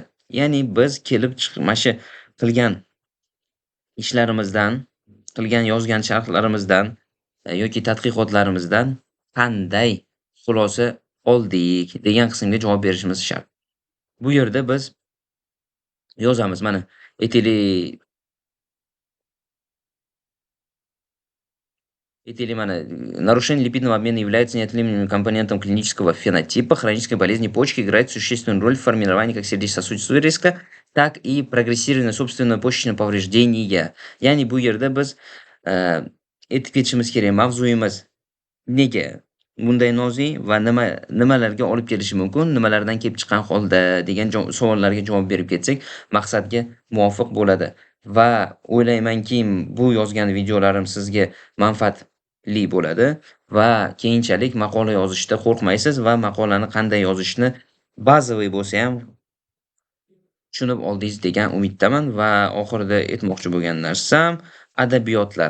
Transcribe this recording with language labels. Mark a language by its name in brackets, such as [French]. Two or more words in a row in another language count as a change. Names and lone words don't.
[Uzbek] Ya'ni biz kelib chiqmashi qilgan ishlarimizdan, qilgan yozgan sharhlarimizdan yoki tadqiqotlarimizdan qanday xulosa oldik degan qismga javob berishimiz shart. Bu yerda biz yozamiz. Mana aytaylik [Russian] нарушение липидного обмена является неотъемлемым компонентом клинического фенотипа. Хроническая болезнь почки играет существенную роль в формировании как сердечно-сосудистого риска, так и прогрессирования собственного почечного повреждения. [Uzbek] Ya'ni bu yerda biz aytib ketishimiz kerak, mavzuyimiz nega bunday nozik va nimalarga olib kelishi mumkin, nimalardan kelib chiqqan holda degan savollarga javob berib ketsak, maqsadga muvofiq bo'ladi. Va o'ylaymanki, bu yozgan videolarim sizga manfaatli bo'ladi va keyinchalik maqola yozishda qo'rqmaysiz va maqolani qanday yozishni bazaviy bo'lsa ham tushunib oldingiz degan umiddaman va oxirida aytmoqchi bo'lgan narsam adabiyotlar.